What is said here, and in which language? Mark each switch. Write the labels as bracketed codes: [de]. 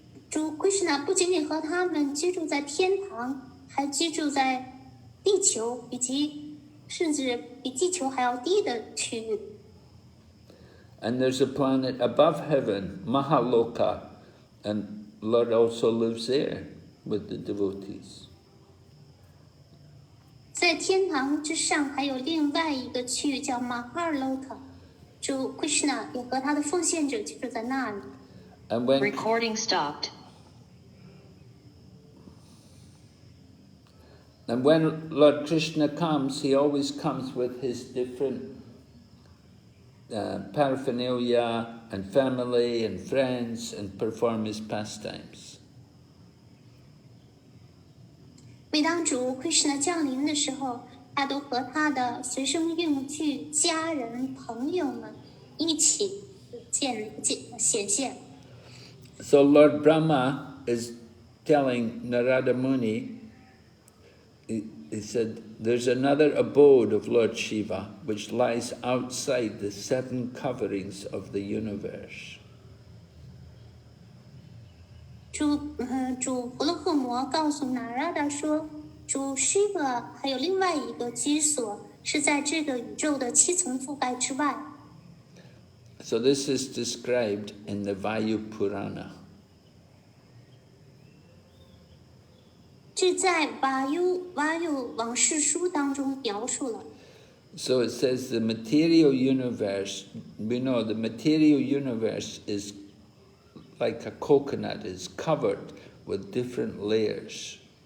[zh] 主 Krishna 不仅仅和他们居住在天堂，还居住在地球以及甚至比地球还要低的区域。 [en] And there's a planet above heaven, Mahaloka, and Lord also lives there with the devotees. [zh] 在天堂之上还有另外一个区域叫 Mahaloka， 主 Krishna 也和他的奉献者居住在那里。 [en] And when Recording stopped. And when Lord Krishna comes, he always comes with his different paraphernalia and family and friends and perform his pastimes. [zh] 每当主 Krishna 降临的时候，他都和他的随身用具、家人、朋友们一起显现。 [en] So Lord Brahma is telling Narada Muni, he said, there's another abode of Lord Shiva which lies outside the 7 coverings of the universe. [zh] 主婆罗诃摩告诉拿拉达说，主 Shiva 还有另外一个居所，是在这个宇宙的7层覆盖之外。 [en] So this is described in the Vayu Purana. [zh] 这在瓦尤往事书当中描述了。 [en] So it says the material universe, we know the material universe is like a coconut, is covered with different layers.